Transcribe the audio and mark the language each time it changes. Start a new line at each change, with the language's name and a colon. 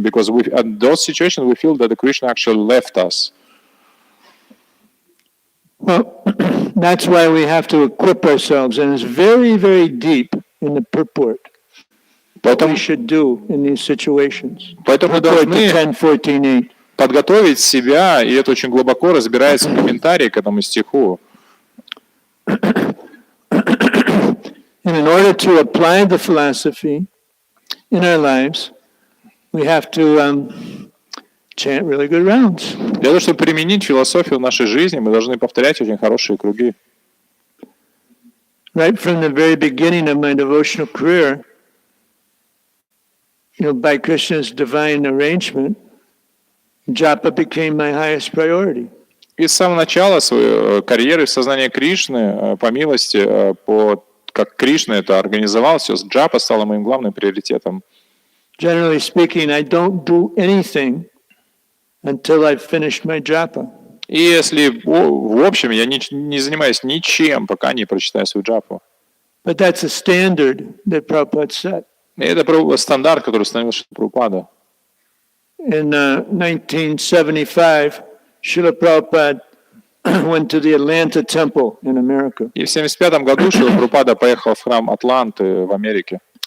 English: Because in those situations we feel that the Krishna actually left us. Well, that's why we have to equip ourselves, and it's very, very deep in the purport. What we should do in these situations.
Russian: Поэтому мы
English: Purport to
Russian: должны
English: 10:14:8.
Russian: подготовить себя, и это очень глубоко разбирается в комментарии к этому стиху.
English: And in order to apply the philosophy in our lives, we have to chant really good rounds.
Russian: Для того, чтобы применить философию в нашей жизни, мы должны повторять очень хорошие круги.
English: Right from the very beginning of my devotional career, by Krishna's divine arrangement, japa became my highest priority.
Russian: И с самого начала своей карьеры в сознании Кришны, по милости, как Кришна это организовал, все, джапа стало моим главным приоритетом.
English: Generally speaking, I don't do anything until I've finished my japa.
Russian: И если в общем я не занимаюсь ничем, пока не прочитаю свою джапу.
English: But that's a standard that Prabhupada set.
Russian: И это стандарт, который установил Прабхупада.
English: In 1975, Srila Prabhupada went to the Atlanta temple in America.
Russian: И в 1975 году Шрила Прабхупада поехал в храм Атланты в Америке.